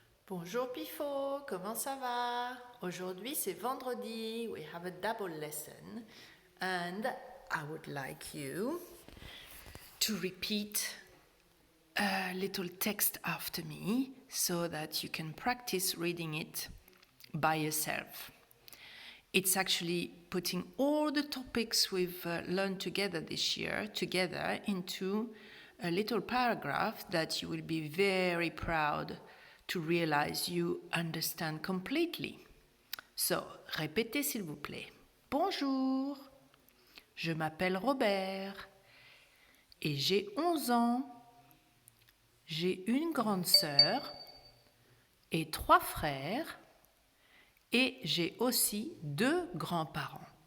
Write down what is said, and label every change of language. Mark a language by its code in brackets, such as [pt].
[fr] Bonjour Pifo, comment ça va? Aujourd'hui c'est vendredi, [en] we have a double lesson and I would like you to repeat a little text after me so that you can practice reading it by yourself. It's actually putting all the topics we've learned together this year together into a little paragraph that you will be very proud to realize you understand completely. [fr] So, répétez s'il vous plaît. Bonjour, je m'appelle Robert et j'ai 11 ans. J'ai une grande sœur et 3 frères et j'ai aussi 2 grands-parents.